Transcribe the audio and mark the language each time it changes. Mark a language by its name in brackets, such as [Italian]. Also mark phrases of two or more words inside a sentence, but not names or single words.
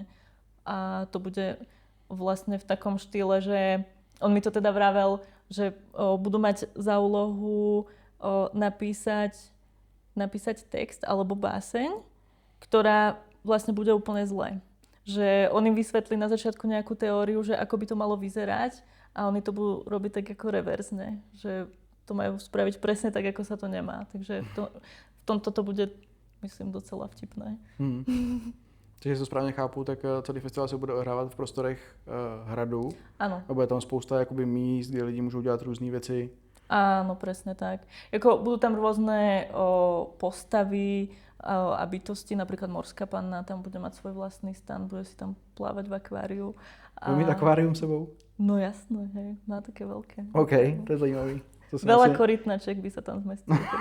[Slovak] A to bude vlastne v takom štýle, že on mi to teda vravel, že budú mať za úlohu napísať text alebo báseň, ktorá vlastne bude úplne zle. Že on im vysvetlí na začiatku nejakú teóriu, že ako by to malo vyzerať a oni to budú robiť tak ako reverzne. Že to majú spraviť presne tak, ako sa to nemá. Takže v tomto to bude, myslím, docela vtipné. [Czech] Takže to správně chápu, tak celý festival se bude ohrávat v prostorech hradu. [Slovak] Áno. [Czech] A bude tam spousta jakoby míst, kde lidi můžou dělat různé věci. [Slovak] Áno, presne tak. Budú tam rôzne postavy a bytosti, napríklad morská panna tam bude mať svoj vlastný stan, bude si tam plávať v akváriu. [Czech] Bude mít akvárium sebou? [Slovak] No jasné, hej, má také veľké. [Czech] OK, to je zajímavý. [Slovak] Veľa korytnaček by sa tam zmestilo.